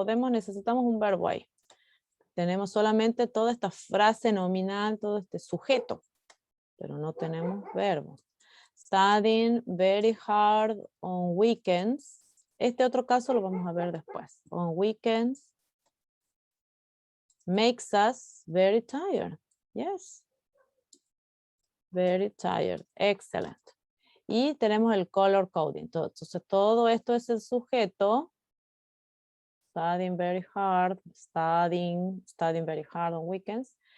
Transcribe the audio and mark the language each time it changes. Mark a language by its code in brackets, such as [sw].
[es] Necesitamos un verbo ahí. Tenemos solamente toda esta frase nominal, todo este sujeto, pero no tenemos verbo. [en] Studying very hard on weekends. [es] Este otro caso lo vamos a ver después. [en] On weekends makes us very tired. Yes. Very tired. Excellent. [es] Y tenemos el color coding. Entonces todo esto es el sujeto. [en] Studying very hard. Studying very hard on weekends.